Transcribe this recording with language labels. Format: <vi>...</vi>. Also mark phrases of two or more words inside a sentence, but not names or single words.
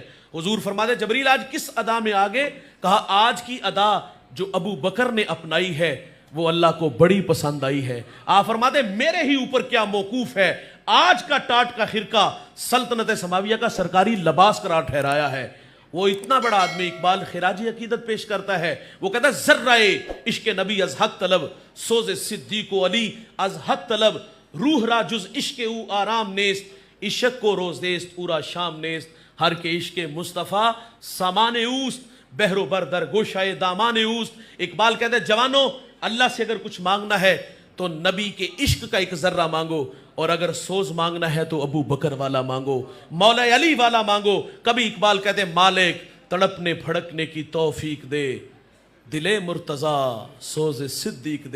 <ur>حضور فرماتے جبریل آج کس ادا میں آگے؟ کہا آج کی ادا جو ابو بکر نے اپنائی ہے وہ اللہ کو بڑی پسند آئی ہے. آپ فرماتے میرے ہی اوپر کیا موقوف ہے، آج کا ٹاٹ کا خرقہ سلطنت سماویہ کا سرکاری لباس قرار ٹھہرایا ہے. وہ اتنا بڑا آدمی اقبال خراجی عقیدت پیش کرتا ہے. وہ کہتا ہے</ur> <fa>ذرائے عشق نبی از حق طلب، سوز صدیق و علی از حق طلب، روح را جز عشق او آرام نیست، عشق کو روز دیست اورا شام نیست، ہر کے عشق مصطفیٰ سامان اوست، بحر و بردر گوشائے دامان اوست.</fa> <ur>اقبال کہتا ہے جوانوں اللہ سے اگر کچھ مانگنا ہے تو نبی کے عشق کا ایک ذرہ مانگو، اور اگر سوز مانگنا ہے تو ابو بکر والا مانگو، مولا علی والا مانگو. کبھی اقبال کہتے ہیں مالک تڑپنے پھڑکنے کی توفیق دے، دل مرتضیٰ سوز صدیق دے.</ur>